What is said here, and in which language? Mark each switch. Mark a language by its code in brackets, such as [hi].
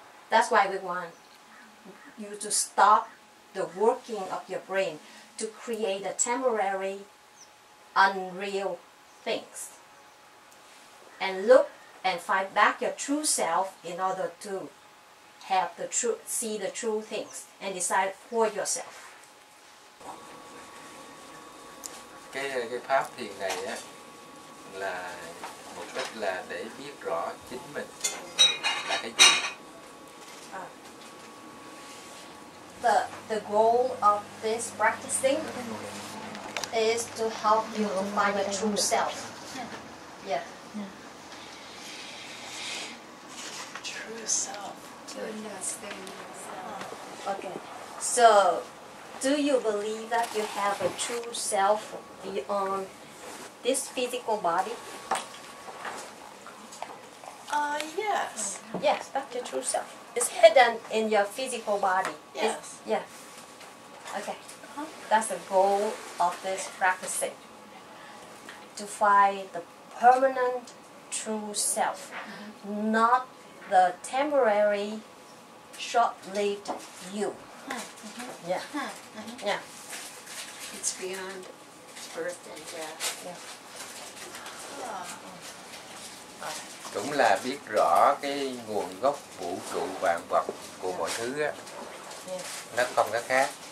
[en] That's why we want you to stop the working of your brain to create a temporary, unreal things. And look and find back your true self in order to have the true, see the true things and decide for yourself. [vi] Cái pháp thiền này á là mục đích là để biết rõ chính mình là cái gì. [en] The goal of this practicing is to help you to find your true self. Yeah. True self. To understand yourself. Okay. So, do you believe that you have a true self beyond this physical body? Yes. Yes, that's your true self. It's hidden in your physical body. Yes. Yeah. Okay. That's the goal of this practicing. To find the permanent true self, not the temporary, short-lived you. Yeah. Yeah. It's beyond birth and death. Yeah. [vi] Cũng là biết rõ cái nguồn gốc vũ trụ vạn vật của mọi thứ á, nó không có khác.